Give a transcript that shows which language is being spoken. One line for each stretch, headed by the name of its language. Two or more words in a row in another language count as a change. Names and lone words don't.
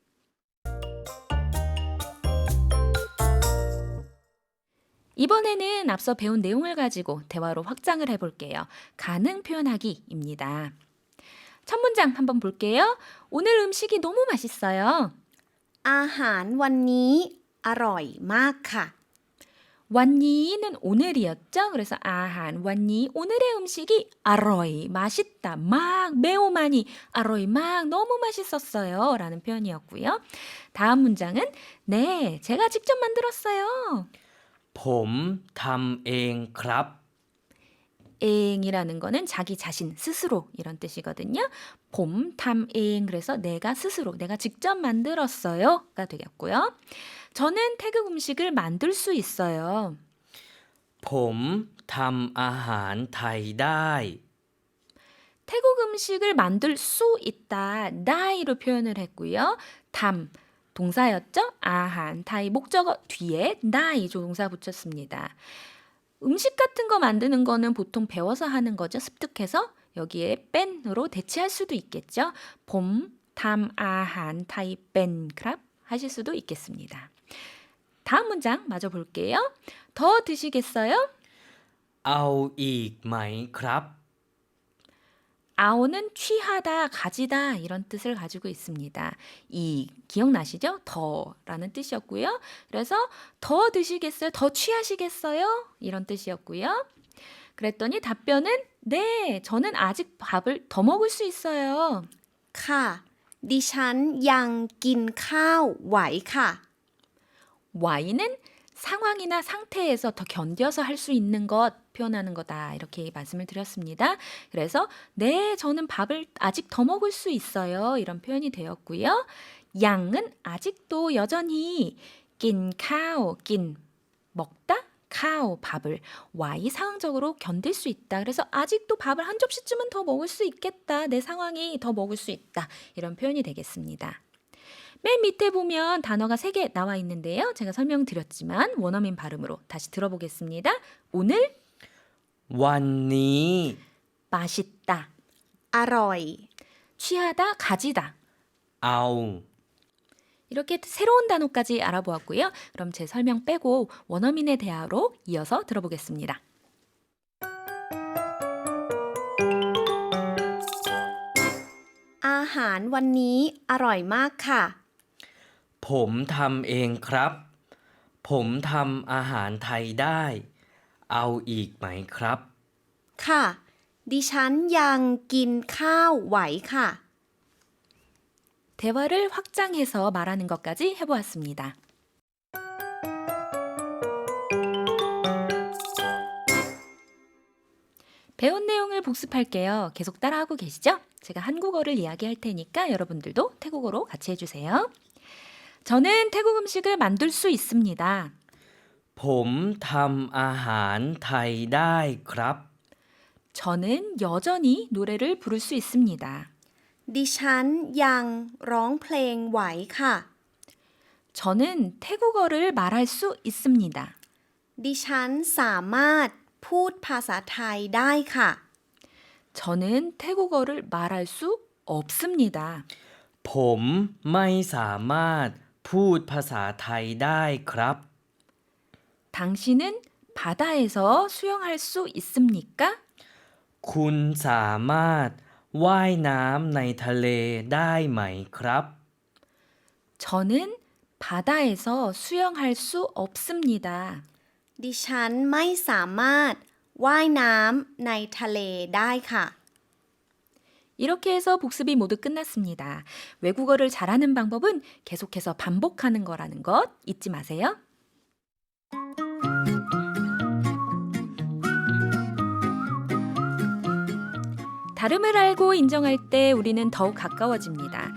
Korean: 이번에는 앞서 배운 내용을 가지고 대화로 확장을 해볼게요. 가능 표현하기입니다. 첫 문장 한번 볼게요. 오늘 음식이 너무 맛있어요.
Thai: อาหารวันนี้อร่อยมากค่ะ
Korean: 완니는 오늘이었죠. 그래서
Thai: อาหาร วันนี้
Korean: 오늘의 음식이 아로이 맛있다 막 매우 많이 아로이 막 너무 맛있었어요 라는 표현이었고요. 다음 문장은 네 제가 직접 만들었어요.
Thai: ผมทำเองครับ
Korean: 앵이라는 거는 자기 자신 스스로 이런 뜻이거든요.
Thai: ผมทำเอง
Korean: 그래서 내가 스스로 내가 직접 만들었어요가 되겠고요. 저는 태국 음식을 만들 수 있어요.
Thai: ผมทำอาหารไทยได้
Korean: 태국 음식을 만들 수 있다. 나이로 표현을 했고요. 담 동사였죠?
Thai: อาหาร ไทย
Korean: 목적어 뒤에 나이 조동사 붙였습니다. 음식 같은 거 만드는 거는 보통 배워서 하는 거죠. 습득해서 여기에 뺀으로 대체할 수도 있겠죠.
Thai: ผม ทำ อาหาร ไทย เป็น ครับ
Korean: 하실 수도 있겠습니다. 다음 문장 마저 볼게요. 더 드시겠어요?
Thai: เอาอีกไหมครับ
Korean: 아오는 취하다, 가지다 이런 뜻을 가지고 있습니다. 이 기억나시죠? 더라는 뜻이었고요. 그래서 더 드시겠어요? 더 취하시겠어요? 이런 뜻이었고요. 그랬더니 답변은 네, 저는 아직 밥을 더 먹을 수 있어요.
Thai: ค่ะ ดิฉันยังกินข้าวไหวค่ะ
Korean: Y는 상황이나 상태에서 더 견뎌서 할 수 있는 것 표현하는 거다. 이렇게 말씀을 드렸습니다. 그래서 네, 저는 밥을 아직 더 먹을 수 있어요. 이런 표현이 되었고요. 양은 아직도 여전히 낀 먹다 카오 밥을 Y 상황적으로 견딜 수 있다. 그래서 아직도 밥을 한 접시쯤은 더 먹을 수 있겠다. 내 상황이 더 먹을 수 있다. 이런 표현이 되겠습니다. 맨 밑에 보면 단어가 3개 나와 있는데요. 제가 설명드렸지만 원어민 발음으로 다시 들어보겠습니다. 오늘
Thai: วันนี้
Korean: 맛있다,
Thai: อร่อย
Korean: 취하다, 가지다.
Thai: เอา
Korean: 이렇게 새로운 단어까지 알아보았고요. 그럼 제 설명 빼고 원어민의 대화로 이어서 들어보겠습니다.
Thai: อาหารวันนี้อร่อยมากค่ะ ผมทำเองครับ ผมทำอาหารไทยได้ เอาอีกไหมครับ ค่ะ ดิฉันยังกินข้าวไหวค่ะ
Korean: 대화를 확장해서 말하는 것까지 해보았습니다. 배운 내용을 복습할게요. 계속 따라하고 계시죠? 제가 한국어를 이야기할 테니까 여러분들도 태국어로 같이 해주세요. 저는 태국 음식을 만들 수 있습니다.
Thai: ผมทำอาหารไทยได้ครับ
Korean: 저는 여전히 노래를 부를 수 있습니다.
Thai: ดิฉันยังร้องเพลงไหวค่ะ
Korean: 저는 태국어를 말할 수 있습니다.
Thai: ดิฉันสามารถพูดภาษาไทยได้ค่ะ
Korean: 저는 태국어를 말할 수 없습니다.
Thai: ผมไม่สามารถพูดภาษาไทยได้ครับ
Korean: 당신은 바다에서 수영할 수 있습니까?
Thai: คุณสามารถว่ายน้ำในทะเลได้ไหมครับ
Korean: 저는 바다에서 수영할 수 없습니다.
Thai: ดิฉันไม่สามารถว่ายน้ำในทะเลได้ค่ะ
Korean: 이렇게 해서 복습이 모두 끝났습니다. 외국어를 잘하는 방법은 계속해서 반복하는 거라는 것 잊지 마세요. 다름을 알고 인정할 때 우리는 더욱 가까워집니다.